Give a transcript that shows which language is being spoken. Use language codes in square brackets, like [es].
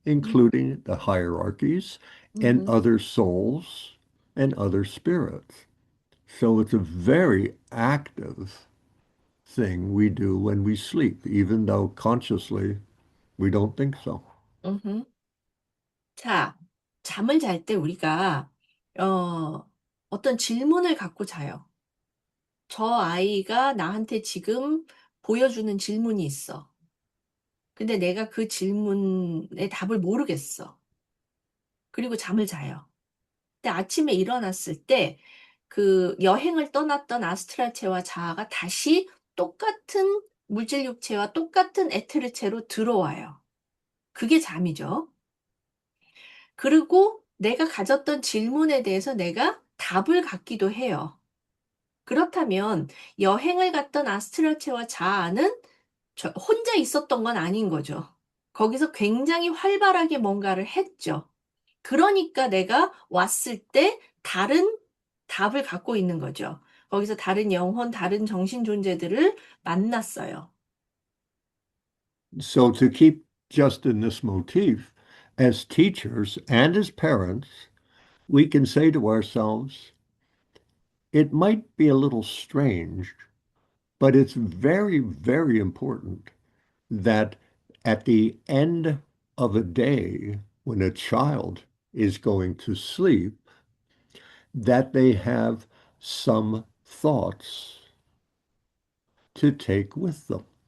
[en] 음, including the hierarchies and 음, other souls and other spirits. So it's a very active thing we do when we sleep, even though consciously we don't think so. 음. [ko] 자, 잠을 잘 때 우리가 어떤 질문을 갖고 자요. 저 아이가 나한테 지금 보여주는 질문이 있어. 근데 내가 그 질문의 답을 모르겠어. 그리고 잠을 자요. 근데 아침에 일어났을 때 그 여행을 떠났던 아스트랄체와 자아가 다시 똑같은 물질 육체와 똑같은 에테르체로 들어와요. 그게 잠이죠. 그리고 내가 가졌던 질문에 대해서 내가 답을 갖기도 해요. 그렇다면 여행을 갔던 아스트랄체와 자아는 혼자 있었던 건 아닌 거죠. 거기서 굉장히 활발하게 뭔가를 했죠. 그러니까 내가 왔을 때 다른 답을 갖고 있는 거죠. 거기서 다른 영혼, 다른 정신 존재들을 만났어요. [en] So to keep just in this motif, as teachers and as parents, we can say to ourselves, it might be a little strange, but it's very, very important that at the end of a day, when a child is going to sleep, that they have some thoughts to take with them.